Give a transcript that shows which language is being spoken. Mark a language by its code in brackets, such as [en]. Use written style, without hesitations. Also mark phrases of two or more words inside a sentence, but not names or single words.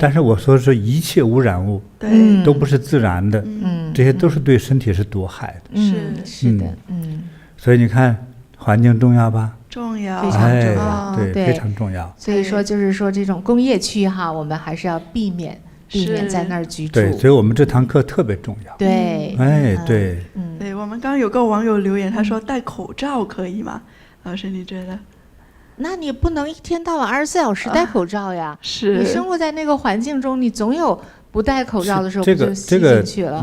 [zh] 但是我说是一切污染物，都不是自然的，这些都是对身体是毒害的，是的，所以你看，环境重要吧？重要，非常重要，对，非常重要。所以说，就是说这种工业区哈，我们还是要避免在那儿居住。对，所以我们这堂課特別重要。對，對，對，我們剛剛有個網友留言，他說戴口罩可以嗎？老師，你覺得？那你不能一天到晚24小時戴口罩呀。是。你生活在那個環境中，你總有不戴口罩的時候，不就吸進去了？